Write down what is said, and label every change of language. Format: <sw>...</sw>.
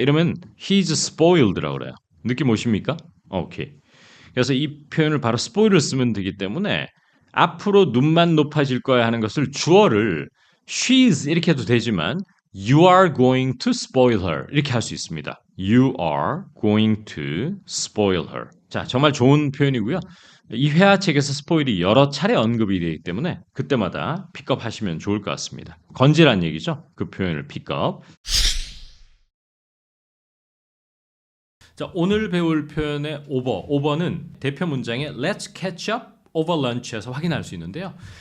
<ko>이러면 he's spoiled 라고 그래요. 느낌 오십니까? 오케이. 그래서 이 표현을 바로 spoil을 쓰면 되기 때문에 앞으로 눈만 높아질 거야 하는 것을 주어를 she's 이렇게 해도 되지만 you are going to spoil her 이렇게 할 수 있습니다.</ko> <en>You are going to spoil her.</en> <ko>자, 정말 좋은 표현이고요. 이 회화책에서 스포일이 여러 차례 언급이 되기 때문에 그때마다 픽업하시면 좋을 것 같습니다. 건지란 얘기죠. 그 표현을 픽업. 자, 오늘 배울 표현의 오버는 대표 문장의 Let's catch up over lunch 에서 확인할 수 있는데요.</ko>